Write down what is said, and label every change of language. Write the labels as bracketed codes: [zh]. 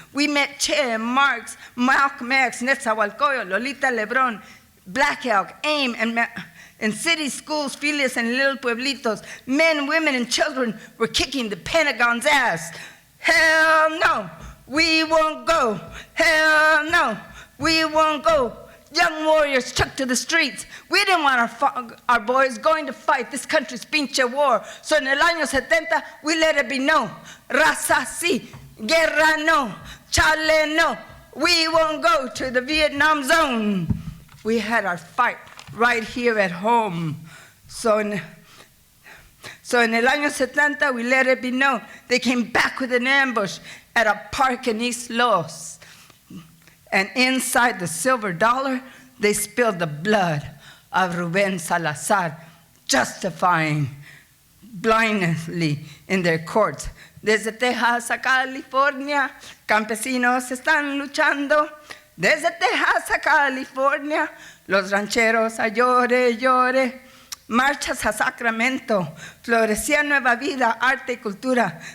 [en] We met Che, Marx, Malcolm X, Nezahualcóyotl, Lolita Lebrón, Black Elk, AIM, and in city schools, filias and little pueblitos, men, women, and children were kicking the Pentagon's ass. Hell no, we won't go. Hell no, we won't go. Young warriors took to the streets. We didn't want our boys going to fight this country's pinche war. So [es] en el año 70, [en] we let it be known. [es] Raza sí, guerra no, chale no. [en] We won't go to the Vietnam zone. We had our fight right here at home. So in [es] el año 70, [en] we let it be known. They came back with an ambush at a park in East Los. And inside the silver dollar, they spilled the blood of Rubén Salazar, justifying blindly in their courts. [es] Desde Texas a California, campesinos están luchando. Desde Texas a California, los rancheros a llore, llore. Marchas a Sacramento, florecía nueva vida, arte y cultura.